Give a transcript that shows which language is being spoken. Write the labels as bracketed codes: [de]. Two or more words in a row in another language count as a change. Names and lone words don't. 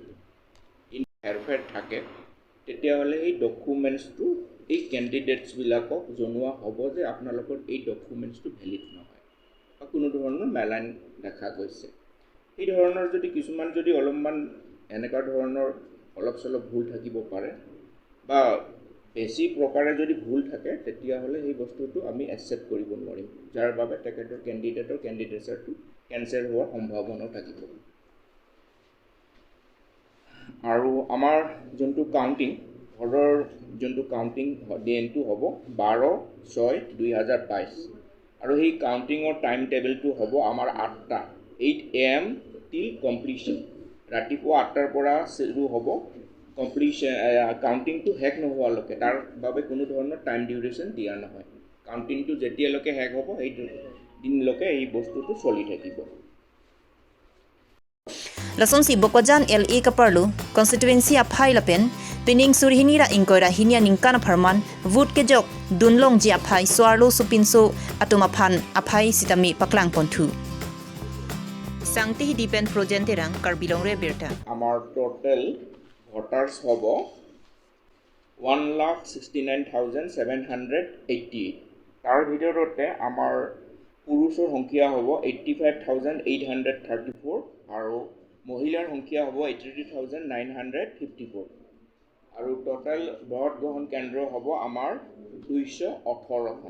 [as] ইন হেৰফেৰ থাকে তেতিয়াহ'লে এই ডকুমেন্টছটো এই ক্যান্ডিডেটস বিলাকক জনোৱা হ'ব যে আপোনালোকৰ এই ডকুমেন্টছটো ভ্যালিড নহয় বা কোনো ধৰণৰ মেলাইন দেখা গৈছে এই ধৰণৰ যদি কিছুমান যদি অলপমান এনেকা ধৰণৰ অলপ চলপ ভুল থাকিব পাৰে বা বেছি প্ৰকাৰে যদি ভুল থাকে তেতিয়াহ'লে সেই বস্তুটো আমি একচেপ্ট কৰিব নোৱাৰিম যাৰ বাবে তেখেতৰ কেণ্ডিডেটছৰটো কেনসেল হোৱাৰ সম্ভাৱনা থাকিব আৰু আমাৰ যোনটো কাউন্টিং ভোটৰ যোনটো কাউন্টিং দিনটো হ'ব 12/6/2022 আৰু সেই কাউন্টিঙৰ [en] time table [as] হ'ব আমাৰ [en] 8 AM till completion [as] ৰাতিপুৱা 8টাৰ পৰা শুৰু হ'ব কমপ্লিশন কাউন্টিংটো হেক নোহোৱালৈকে তাৰ বাবে কোনো ধৰণৰ [en] time duration [as] দিয়া নহয় কাউন্টিংটো যেতিয়ালৈকে হেক হ'ব এই দিনলৈকে এই বস্তুটো চলি থাকিব [mjw] Lason si Bokojan LA kaparlu constituency aphai lapen pining surhinira inkoira hinia ningkan pharman vote ke jok dunlong ji aphai swarlo supinso atuma phan aphai sitami paklang ponthu Sangti [en] depend project [mjw] terang Karbi Longri Abirta [as] আমাৰ [en] total voters [as] হ'ব 1,69,780 তাৰ ভিতৰতে আমাৰ পুৰুষৰ সংখ্যা হ'ব 85,834 আৰু মহিলাৰ সংখ্যা হ'ব 83,954 আৰু টোটাল ভোট গ্ৰহণ কেন্দ্ৰ হ'ব আমাৰ 218খন।